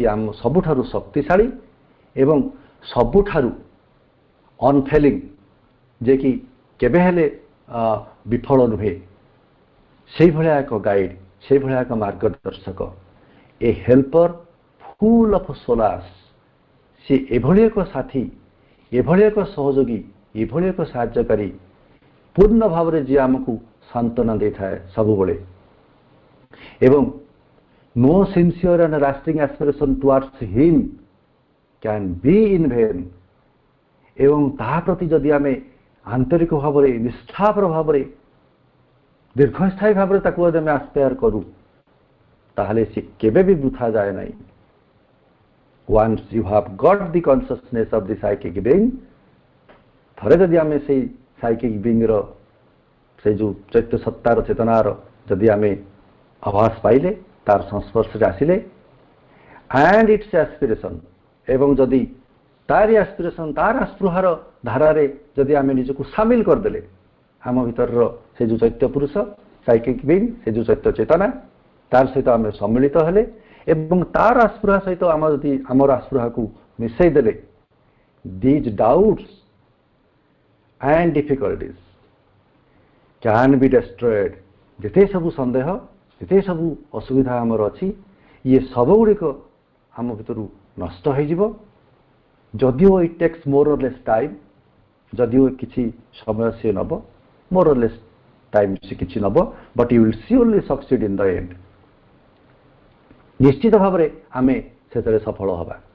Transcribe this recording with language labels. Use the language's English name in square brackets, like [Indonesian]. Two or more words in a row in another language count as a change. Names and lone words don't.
[Odia] ଆମ ସବୁଠାରୁ ଶକ୍ତିଶାଳୀ ଏବଂ ସବୁଠାରୁ ଅନଫେଲିଂ ଯିଏକି କେବେ ହେଲେ ବିଫଳ ନୁହେଁ ସେଇଭଳିଆ ଏକ ଗାଇଡ୍ ସେଇଭଳିଆ ଏକ ମାର୍ଗଦର୍ଶକ [English] a helper full of solace [Odia] ସେ ଏଭଳି ଏକ ସାଥୀ ଏଭଳି ଏକ ସହଯୋଗୀ ଏଭଳି ଏକ ସାହାଯ୍ୟକାରୀ ପୂର୍ଣ୍ଣ ଭାବରେ ଯିଏ ଆମକୁ ସାନ୍ତ୍ୱନା ଦେଇଥାଏ ସବୁବେଳେ ଏବଂ [English] no sincere and lasting aspiration towards him can be in vain [Odia] ଏବଂ ତାହା ପ୍ରତି ଯଦି ଆମେ ଆନ୍ତରିକ ଭାବରେ ନିଷ୍ଠାପର ଭାବରେ ଦୀର୍ଘସ୍ଥାୟୀ ଭାବରେ ତାକୁ ଯଦି ଆମେ ଆସ୍ପେୟାର କରୁ ତାହେଲେ ସେ କେବେ ବି ବୃଥା ଯାଏ ନାହିଁ [English] once you have got the consciousness of the psychic being [Odia] ଥରେ ଯଦି ଆମେ ସେଇ [English] psychic being [Odia] ର ସେଇ ଯେଉଁ ଚୈତ୍ୟ ସତ୍ତାର ଚେତନାର ଯଦି ଆମେ ଆଭାସ ପାଇଲେ ତାର ସଂସ୍ପର୍ଶରେ ଆସିଲେ [English] and its aspiration [Odia] ଏବଂ ଯଦି ତାରି ଆସ୍ପିରେସନ୍ ତାର ଆସ୍ପୃହାର ଧାରାରେ ଯଦି ଆମେ ନିଜକୁ ସାମିଲ କରିଦେଲେ ଆମ ଭିତରର ସେ ଯେଉଁ ଚୈତ୍ୟ ପୁରୁଷ [English] psychic being [Odia] ସେ ଯେଉଁ ଚୈତ୍ୟ ଚେତନା ତାର ସହିତ ଆମେ ସମ୍ମିଳିତ ହେଲେ ଏବଂ ତାର ଆସ୍ପୃହା ସହିତ ଆମେ ଯଦି ଆମର ଆସ୍ପୃହାକୁ ମିଶାଇ ଦେଲେ [English] these doubts and difficulties can be destroyed [Odia] ଯେତେ ସବୁ ସନ୍ଦେହ ଯେତେ ସବୁ ଅସୁବିଧା ଆମର ଅଛି ଇଏ ସବୁଗୁଡ଼ିକ ଆମ ଭିତରୁ ନଷ୍ଟ ହୋଇଯିବ ଯଦିଓ [English] it takes more or less time [Odia] ଯଦିଓ କିଛି ସମୟ ସିଏ ନେବ [English] more or less time [Odia] ସେ କିଛି ନେବ [English] but you will surely succeed in the end [Odia] ନିଶ୍ଚିତ ଭାବରେ ଆମେ ସେଥିରେ ସଫଳ ହେବା